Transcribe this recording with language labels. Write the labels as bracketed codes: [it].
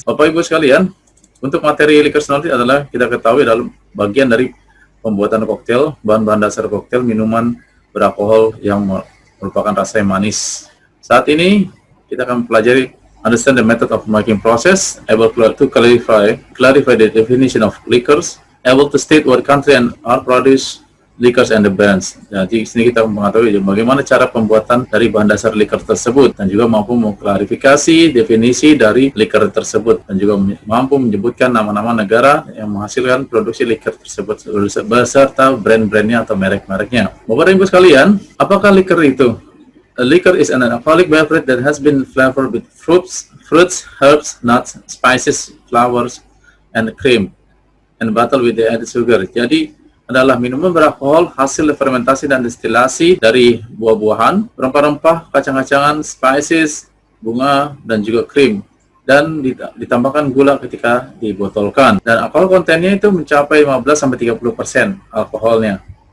[id] Bapak Ibu sekalian, untuk materi Liquors Knowledge adalah kita ketahui dalam bagian dari pembuatan koktail, bahan-bahan dasar koktail, minuman beralkohol yang merupakan rasa yang manis. [en] Saat ini kita akan pelajari understand the method of making process, able to clarify the definition of liquors, able to state what country and are produced liquors and the brands. [id] Jadi di sini kita mengetahui bagaimana cara pembuatan dari bahan dasar liquor tersebut dan juga mampu mengklarifikasi definisi dari liquor tersebut dan juga mampu menyebutkan nama-nama negara yang menghasilkan produksi liquor tersebut beserta brand-brandnya atau merek-mereknya. Bapak dan Ibu sekalian, apakah liquor itu? [en] A liquor is an alcoholic beverage that has been flavored with fruits, herbs, nuts, spices, flowers, and cream, and bottled with the added sugar. [id] Jadi adalah minuman beralkohol hasil fermentasi dan destilasi dari buah-buahan, rempah-rempah, kacang-kacangan, spices, bunga, dan juga krim, dan ditambahkan gula ketika dibotolkan. Dan alkohol kontennya itu mencapai 15-30% alkoholnya.